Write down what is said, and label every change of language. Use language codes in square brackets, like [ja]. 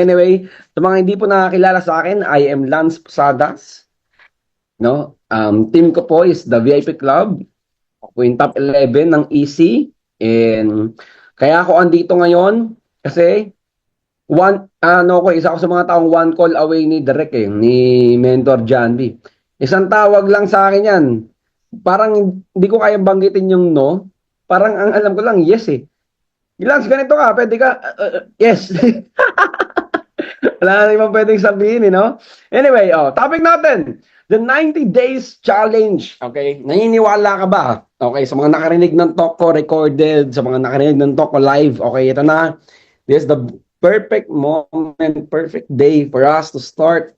[tl] Anyway, sa mga hindi po nakakilala sa akin, [en] I am Lance Posadas. [tl] No? Team ko po is the VIP Club. Ako yung top 11 ng EC. And kaya ako andito ngayon kasi isa ako sa mga taong [en] one call away [tl] ni Derek ni Mentor John B. Isang tawag lang sa akin yan. Parang hindi ko kaya banggitin yung no. Parang ang alam ko lang, yes eh. Lance, ganito ka, pwede ka, yes. Wala na ibang pwedeng sabihin, no? Anyway, topic natin. The 90 Days Challenge. Okay? Naniniwala ka ba? Okay, sa mga nakarinig ng talk ko recorded, sa mga nakarinig ng talk ko live, okay, ito na. [en] This is the perfect moment, perfect day for us to start.